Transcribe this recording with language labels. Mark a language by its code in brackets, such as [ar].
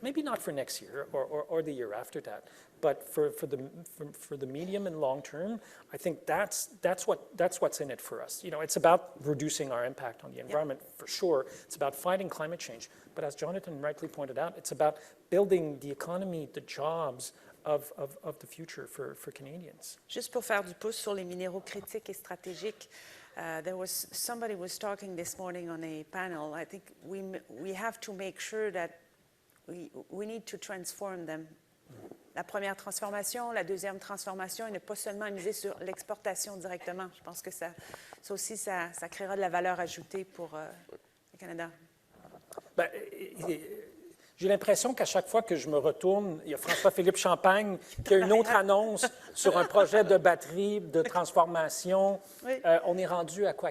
[en] Maybe not for next year or the year after that, but for the medium and long term, I think that's what's in it for us. You know, it's about reducing our impact on the environment for sure. It's about fighting climate change, but as Jonathan rightly pointed out, it's about building the economy, the jobs of the future for Canadians. [fr] Juste pour faire du pouce sur les minéraux critiques et stratégiques, [en] somebody was talking this morning on a panel. I think we have to make sure that we need to transform them. [fr] La première transformation, la deuxième transformation, et ne pas seulement miser sur l'exportation directement. Je pense que ça aussi, ça créera de la valeur ajoutée pour le Canada. Ben, j'ai l'impression qu'à chaque fois que je me retourne, il y a François-Philippe Champagne qui a une autre annonce sur un projet de batterie, de transformation. Oui. On est rendu à quoi?